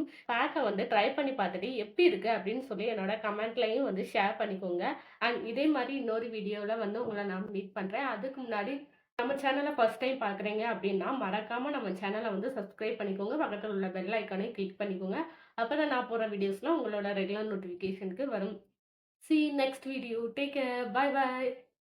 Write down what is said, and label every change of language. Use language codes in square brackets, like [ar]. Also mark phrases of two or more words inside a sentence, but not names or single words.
[ta] பேக்க வந்து ட்ரை பண்ணி பார்த்துட்டு எப்படி இருக்கு அப்படின்னு சொல்லி என்னோட கமெண்ட்லயும் வந்து ஷேர் பண்ணிக்கோங்க. அண்ட் இதே மாரி இன்னொரு வீடியோல வந்து உங்கள நான் மீட் பண்றேன். அதுக்கு முன்னாடி நம்ம சேனல [en] first time [ta] பார்க்குறீங்க அப்படின்னா, மறக்காம நம்ம சேனல வந்து சப்ஸ்கிரைப் பண்ணிக்கோங்க. பக்கத்துல உள்ள [en] bell iconaiyum [ta] கிளிக் பண்ணிக்கோங்க. அப்பதான் நான் போடுற வீடியோஸ்லாம் உங்களோட [en] regular notificationukku [ta] வரும். [en] See you next video. Take care. Bye bye.